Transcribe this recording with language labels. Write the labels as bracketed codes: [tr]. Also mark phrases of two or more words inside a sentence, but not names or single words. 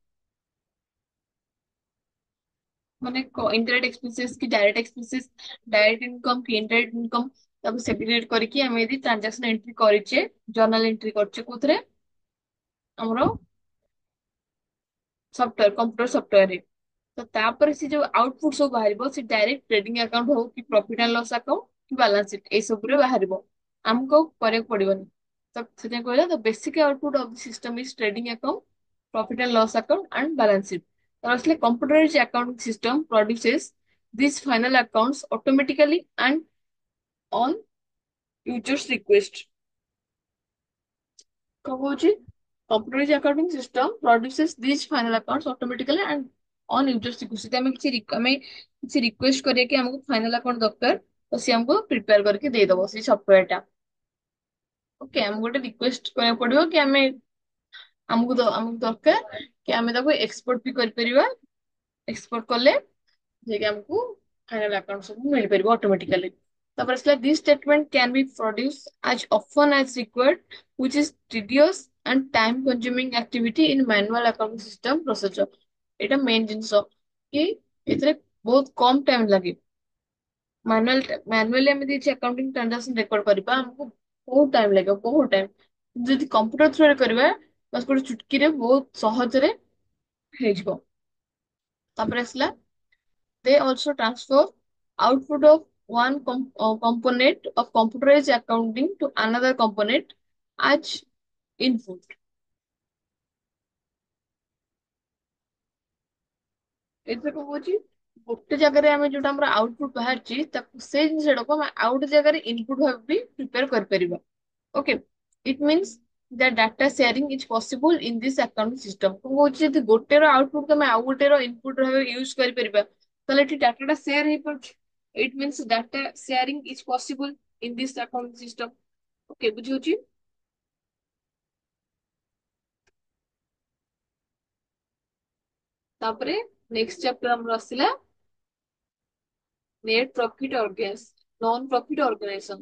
[or] ମାନେ [en] indirect expenses [or] କି [en] direct expenses, direct income [or] କି [en] indirect income, [or] ତାକୁ ସେଗ୍ରିଗେଟ କରିକି ଆମେ ଯଦି [en] transaction entry [or] କରିଛେ, [en] journal entry [or] କରିଛେ କୋଉଥିରେ, ଆମର ସଫ୍ଟୱେର, [en] computer softwareରେ, [or] ତ ତାପରେ ସେ ଯୋଉ ଆଉଟପୁଟ ସବୁ ବାହାରିବ ସେ [en] direct trading account [or] ହଉ କି [en] profit and loss account [or] କି [en] balance sheet, [or] ଏଇ ସବୁରେ ବାହାରିବ। ଆମକୁ ଆଉ କରିବାକୁ ପଡିବନି। ତ ସେଥିପାଇଁ କହିଲା, [en] the basic output of the system is trading account, profit and loss account and balance sheet. Firstly, computerized accounting system produces these final accounts automatically and on user's request. [or] କଣ କହୁଛି? [en] Computerized accounting system produces these final accounts automatically and on user's request. [or] ଯଦି ଆମେ କିଛି request କରିବା କି ଆମକୁ [en] final account [or] ଦରକାର ତ ସିଏ ଆମକୁ prepare କରିକି ଦେଇଦବ ସେଇ software ଟା। ଓକେ, ଆମକୁ ଗୋଟେ ରିକ୍ୱେଷ୍ଟ କରିବାକୁ ପଡିବ କି ଆମକୁ ଦରକାର କି ଆମେ ତାକୁ ଏକ୍ସପୋର୍ଟ ବି କରିପାରିବା। ଏକ୍ସପୋର୍ଟ କଲେ ଯାଇକି ଆମକୁ [en] final account [or] ସବୁ ମିଳିପାରିବ ଅଟୋମେଟିକାଲି। ତାପରେ ଆସିଲା [en] this statement can be produce as often as required which is tedious and time consuming activity in manual accounting system procedure। [or] ଏଇଟା ମେନ୍ ଜିନିଷ କି ଏଥିରେ ବହୁତ କମ ଟାଇମ ଲାଗେ। ମ୍ୟାନୁଆଲି ଆମେ କିଛି [en] accounting transaction record [or] କରିବା ଆମକୁ ବହୁତ ଟାଇମ ଲାଗିବ, ବହୁତ ଟାଇମ। ଯଦି କମ୍ପ୍ୟୁଟର ଥ୍ରୁରେ କରିବା ବାସ୍ ଗୋଟେ ଚୁଟକିରେ ବହୁତ ସହଜରେ ହେଇଯିବ। ତାପରେ ଆସିଲା [en] they also transfer output of one component of computerized accounting to another component as input। [or] ଏଥିରେ କଣ କହୁଛି, ଗୋଟେ ଜାଗାରେ ଆମେ ଯୋଉଟା ଆମର ଆଉଟପୁଟ ବାହାରିଛି ତାକୁ ସେଇ ଜିନିଷଟାକୁ ଆମେ ଆଉ ଗୋଟେ ଜାଗାରେ ଇନପୁଟ ଭାବେ ବି ପ୍ରିପେୟାର କରିପାରିବା। [en] okay, it means the data sharing is possible in this accounting system। [or] କଣ କହୁଛି, ଯଦି ଗୋଟେର ଆଉଟପୁଟ ଆମେ ଆଉ ଗୋଟେର ଇନପୁଟ ଭାବେ ୟୁଜ କରିପାରିବା ତାହେଲେ ଏଠି ଡାଟାଟା ସେୟାର ହେଇପାରୁଛି। [en] it means data sharing is possible in this accounting system. [or] ଓକେ, ବୁଝିହଉଛି? ତାପରେ [en] next chapter [or] ଆମର ଆସିଲା [en] net profit non profit organization.